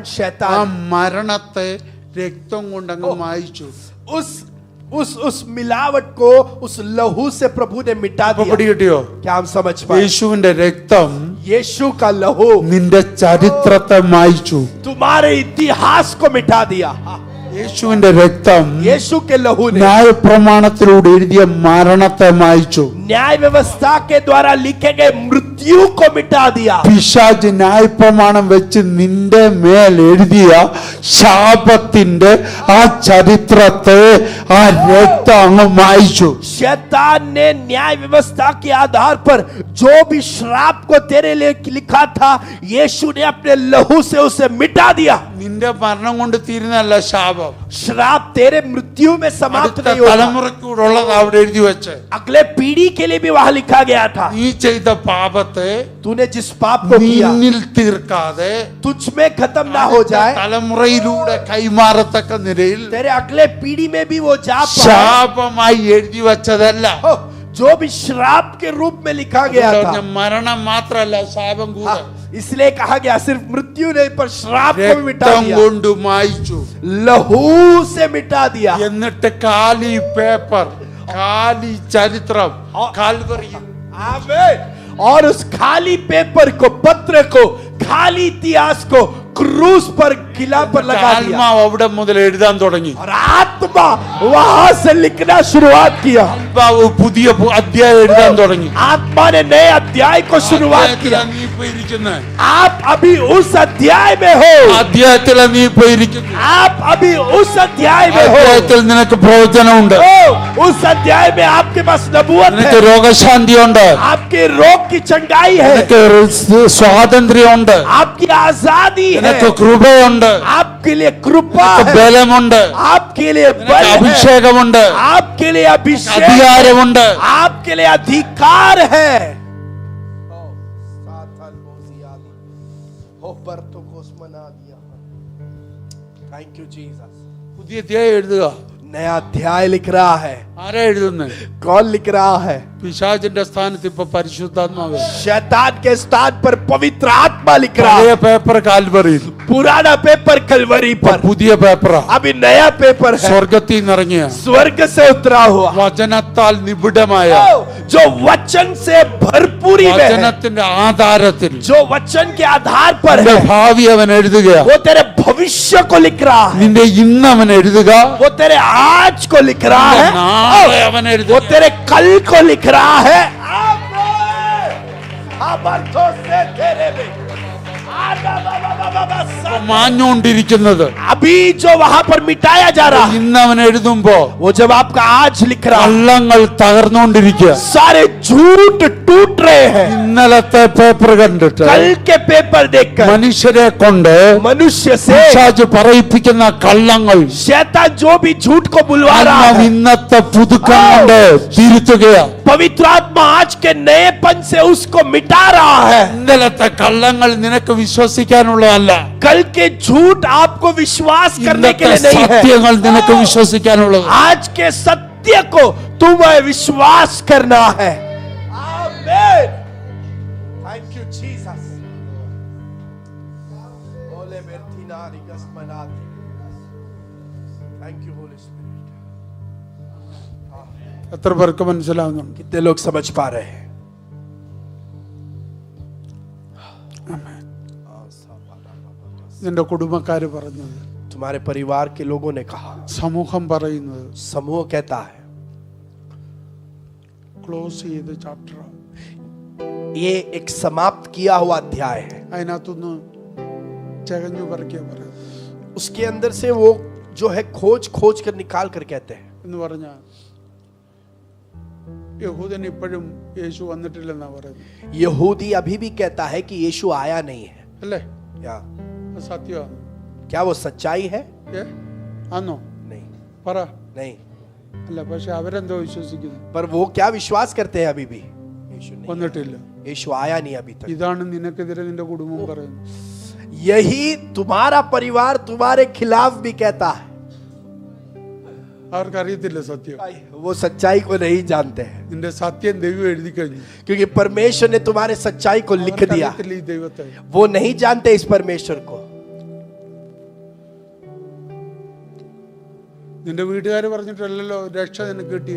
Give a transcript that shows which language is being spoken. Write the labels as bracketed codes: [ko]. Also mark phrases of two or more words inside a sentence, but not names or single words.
[ml] ആ [hi] शैतान. [ml] മരണത്തെ രക്തം കൊണ്ടങ്ങ് മായ്ച്ചു. [hi] उस मिलावट को उस लहू से प्रभु ने मिटा [ml] അപ്പൊ [hi] दिया. [ml] പിടികിട്ടിയോ? [hi] क्या हम समझ पाए? [ml] യേശുവിന്റെ രക്തം [hi] यीशु का लहू [ml] നിന്റെ ചരിത്രത്തെ മായ്ച്ചു. [hi] तुम्हारे इतिहास को मिटा दिया. [ml] യേശുവിന്റെ രക്തം [hi] यीशु के लहू ने [ml] ന്യായപ്രമാണത്തിലൂടെ എഴുതിയ മരണത്തെ മായ്ച്ചു. [hi] न्याय व्यवस्था के द्वारा लिखे गए मृत्यु को मिटा दिया. [ml] പിശാച് ന്യായപ്രമാണം വെച്ച് നിന്റെ മേൽ എഴുതിയ ശാപത്തിന്റെ ആ ചരിത്രത്തെ ആ രക്തം അങ്ങ് മായ്ച്ചു. [hi] शैतान ने न्याय व्यवस्था के आधार पर जो भी श्राप को तेरे लिए लिखा था, यीशु ने अपने लहू से उसे मिटा दिया. [ml] നിന്റെ മരണം കൊണ്ട് തീരുന്നല്ല ശാപം. [hi] श्राप तेरे मृत्यु में समाप्त [ml] അടുത്ത [hi] नहीं होगा. [ml] തലമുറയ്ക്കൂടുള്ളത് അവിടെ എഴുതി വെച്ച്. [hi] अगले पीढ़ी के लिए भी वहां लिखा गया था. [ml] നീ ചെയ്ത പാപത്തെ [hi] तूने जिस पाप को किया [ml] നിന്നിൽ തീർക്കാതെ [hi] तुझ में खत्म ना हो जाए, [ml] തലമുറയിലൂടെ കൈമാറത്തക്ക നിലയിൽ [hi] तेरे अगले पीढ़ी में भी वो जा पाए. [ml] ശാപമായി എഴുതി വെച്ചതല്ല. [hi] जो भी श्राप के रूप में लिखा गया था. [ml] മരണം മാത്രല്ല ശാപം കൂടെ. [hi] इसलिए कहा गया सिर्फ मृत्यु नहीं पर श्राप को भी मिटा [ml] രക്തം [hi] दिया, [ml] കൊണ്ട് മായ്ച്ചു. [hi] लहू से मिटा दिया। [ml] എന്നിട്ട് കാലി പേപ്പർ, കാലി ചരിത്രം കാൽവറിയിൽ [hi] आमीन। और उस खाली पेपर को, पत्र को, खाली इतिहास को क्रूस पर किला पर लगा दिया [ml] ആത്മാവ് അവിടെ മുതൽ എഴുതാൻ തുടങ്ങി. [hi] और आत्मा वहां से लिखना शुरुआत किया। [ml] ആത്മാവ് പുതിയ അധ്യായം എഴുതാൻ തുടങ്ങി. [hi] आत्मा ने नए अध्याय को शुरुआत किया। [ml] അധ്യായത്തിലാ നീ ഇപ്പൊ ഇരിക്കുന്നത്. [hi] आप अभी उस अध्याय में हो, [ml] അധ്യായത്തിലാ നീ ഇപ്പൊ ഇരിക്കുന്നത്. [hi] आप अभी उस अध्याय में हो, [ml] അധ്യായത്തിൽ നിനക്ക് പ്രവചനമുണ്ട്, [hi] उस अध्याय में आपके पास नबूवत [ml] നിനക്ക് [hi] है, [ml] രോഗശാന്തിയുണ്ട്, [hi] आपके रोग की चंगाई है, [ml] നിനക്ക് സ്വാതന്ത്ര്യമുണ്ട്, [hi] आपकी आजादी है, [ml] നിനക്ക് കൃപയുണ്ട്, [hi] आपके लिए कृपा [ml] നിനക്ക് [hi] है, [ml] ബലമുണ്ട്, [hi] आपके लिए बल [ml] നിനക്ക് [hi] है, [ml] അഭിഷേകമുണ്ട്, [hi] आपके लिए अभिषेक, [ml] അധികാരമുണ്ട്. [hi] आपके लिए अधिकार है। [en] Thank you Jesus. [ml] പുതിയ അധ്യായം എഴുതുക. [hi] नया अध्याय लिख रहा है। [ml] ആരാ എഴുതുന്നത്? [hi] कौन लिख रहा है? [ml] പിശാചിന്റെ സ്ഥാനത്ത് ഇപ്പൊ പരിശുദ്ധാത്മാവ്. [hi] शैतान के स्थान पर पवित्र आत्मा लिख रहा [ml] പഴയ [hi] है। [ml] പേപ്പർ കാൽവറിയിൽ, [hi] पुराना पेपर कलवरी पर, [ml] പുതിയ പേപ്പറാ [hi] अभी नया पेपर है, [ml] സ്വർഗത്തിൽ നിന്നിറങ്ങിയ [hi] स्वर्ग से उतरा हुआ, [ml] വചനത്താൽ നിബിഡമായ, [hi] जो वचन से भरपूरी में है, [ml] വചനത്തിന്റെ ആധാരത്തിൽ [hi] जो वचन के आधार पर [ml] നിന്റെ [hi] है, [ml] ഭാവി അവൻ എഴുതുക. [hi] वो तेरे भविष्य को लिख रहा है, [ml] നിന്റെ ഇന്ന് അവൻ എഴുതുക. [hi] वो तेरे आज को लिख रहा [ml] നിന്റെ [hi] है, [ml] നാളെ അവൻ [hi] वो [ml] എഴുതുക. [hi] तेरे कल को लिख रहा है। आमीन। अमर्थों से तेरे में [ml] മാഞ്ഞുകൊണ്ടിരിക്കുന്നത് [hi] अभी जो वहां पर मिटाया जा रहा है, [ml] ഇന്ന് അവൻ എഴുതുമ്പോ [hi] वो जब आपका आज लिख रहा है, [ml] കള്ളങ്ങൾ തകർന്നുകൊണ്ടിരിക്കുക. [hi] सारे झूठ टूट रहे हैं। [ml] ഇന്നലത്തെ പേപ്പർ കണ്ടിട്ട് [hi] कल के पेपर देखकर [ml] മനുഷ്യരെ കൊണ്ട് [hi] मनुष्य से [ml] പിശാച് പറയിപ്പിക്കുന്ന കള്ളങ്ങൾ [hi] शैतान जो भी झूठ को बुलवा रहा [ml] നാം [hi] है, [ml] ഇന്നത്തെ പുതുക്കം കൊണ്ട് തിരുത്തുകയാണ്. [hi] पवित्र आत्मा आज के नएपन से उसको मिटा रहा है। [ml] ഇന്നലത്തെ കള്ളങ്ങൾ നിനക്ക് വിശ്വസിക്കാനുള്ളതല്ല, [hi] कल के झूठ आपको विश्वास करने के [ml] ഇന്നത്തെ [hi] लिए नहीं है। [ml] സത്യങ്ങൾ നിനക്ക് വിശ്വസിക്കാനുള്ളത്. [hi] आज के सत्य को तुम्हें विश्वास करना है। आमीन। [en] Thank you Jesus. ओले बेर्थिना रिगस मनाते। Thank you Holy Spirit. [ml] എത്ര പേർക്ക് മനസ്സിലാവുന്നുണ്ട്? [hi] कितने लोग समझ पा रहे हैं? [ml] നിന്റെ കുടുംബക്കാര് പറഞ്ഞത്, [hi] तुम्हारे परिवार के लोगों ने कहा, [ml] സമൂഹം പറയുന്നത്, [hi] समूह कहता है, [ml] ക്ലോസ് ചെയ്ത ചാപ്റ്റർ [hi] ये एक समाप्त किया हुआ अध्याय है। [ml] അതിനകത്തുനിന്ന് ചകഞ്ഞു പറക്കിയ പറയുന്നത് [hi] उसके अंदर से वो जो है खोज खोज कर निकाल कर कहते हैं। [ml] എന്ന് പറഞ്ഞാൽ യഹൂദൻ ഇപ്പോഴും യേശു വന്നിട്ടില്ലെന്നാ പറയുന്നത്. [hi] यहूदी अभी भी कहता है कि यीशु आया नहीं है। [ml] അല്ലേ? [hi] या [ml] അത് സത്യമാണ്. [hi] क्या वो सच्चाई है? [ml] ആന്നോ? [hi] नहीं, [ml] പറ. [hi] नहीं। [ml] അല്ല, പക്ഷെ അവരെന്തോ വിശ്വസിക്കുന്നു, [hi] पर वो क्या विश्वास करते हैं अभी भी? यीशु नहीं, [ml] വന്നിട്ടില്ല. [hi] यीशु आया नहीं अभी तक। [ml] ഇതാണ് നിനക്കെതിരെ നിന്റെ കുടുംബം പറയുന്നത്. [hi] यही तुम्हारा परिवार तुम्हारे खिलाफ भी कहता है। [ml] അവർക്കറിയത്തില്ല സത്യം. [hi] वो सच्चाई को नहीं जानते हैं, [ml] നിന്റെ സത്യം ദൈവം എഴുതി കഴിഞ്ഞു. [hi] क्योंकि परमेश्वर ने तुम्हारे सच्चाई को लिख दिया। [ml] അവർക്കറിയത്തില്ല ഈ ദൈവത്തെ. [hi] वो नहीं जानते इस परमेश्वर को। [ml] നിന്റെ വീട്ടുകാർ പറഞ്ഞിട്ടല്ലല്ലോ രക്ഷ നിനക്ക് കിട്ടിയേ.